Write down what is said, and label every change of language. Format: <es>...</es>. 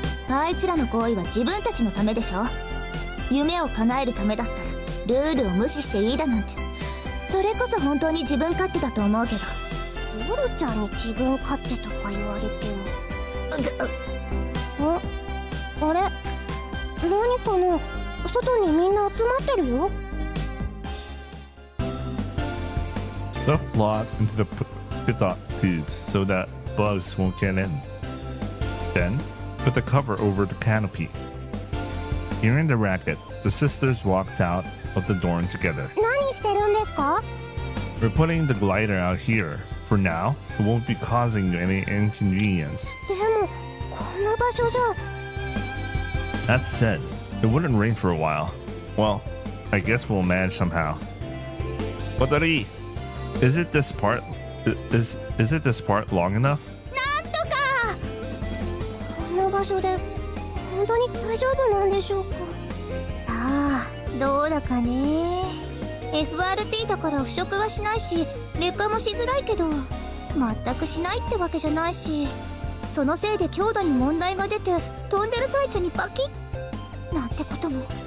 <ja>あいつらの行為は自分たちのためでしょ。夢を叶えるためだったらルールを無視していいだなんて、それこそ本当に自分勝手だと思うけど。ヨルちゃんに自分勝手とか言われても。あれ何かな。外にみんな集まってるよ。</ja> <en>Stuff locked into the pitot tubes so that bugs won't get in. Then, put the cover over the canopy. Hearing the racket, the sisters walked out of the dorm together.</en> <ja>何してるんですか？</ja> <en>We're putting the glider out here. For now, it won't be causing you any inconvenience.</en> <ja>でもこんな場所じゃ。</ja> <en>That said, it wouldn't rain for a while. Well, I guess we'll manage somehow. Watari, is it this part? Is it this part long enough?</en> <ja>なんとか。こんな場所で本当に大丈夫なんでしょうか。さあどうだかね。 FRP だから腐食はしないし劣化もしづらいけど全くしないってわけじゃないし、そのせいで強度に問題が出て飛んでる最中にバキッなんてことも。</ja>